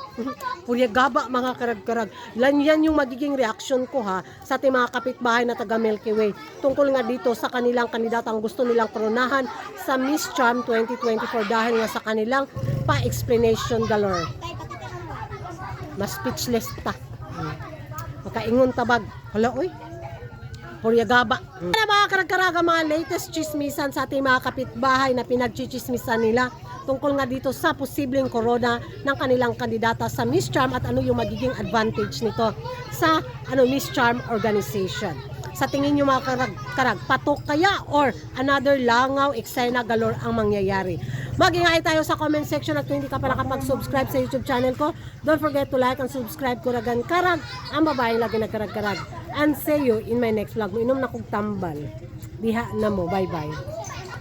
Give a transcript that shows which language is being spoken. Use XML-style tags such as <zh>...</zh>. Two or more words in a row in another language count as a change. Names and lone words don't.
<ceb>Purya gaba mga karag-karag.</ceb> <tl>Yan yung magiging reaction ko ha sa ating mga kapitbahay na taga Milky Way. Tungkol nga dito sa kanilang kandidato ang gusto nilang koronahan sa Miss Charm 2024 dahil nga sa kanilang pa-</tl> <en>explanation galore.</en> <ceb>Mas speechless ta. Makaingon tabag. Hala oy. Purya gaba.</ceb> <tl>Ano mga karag-karaga mga latest chismisan sa ating mga kapitbahay na pinagchichismisan nila tungkol nga dito sa posibleng corona ng kanilang kandidata sa Miss Charm at ano yung magiging advantage nito sa Miss Charm organization. Sa tingin nyo mga karag, patok kaya or another langaw, eksena galore ang mangyayari? Mag-ingay tayo sa</tl> <en>comment section</en> <tl>at kung hindi ka pa nakapag-subscribe sa YouTube channel ko,</tl> <en>don't forget to like and subscribe</en> <tl>ko ragan karag, ang babaeng lagi nagkarag-karag.</tl> <en>And see you in my next vlog.</en> <ceb>Inom na kong tambal. Diha na mo. Bye-bye.</ceb>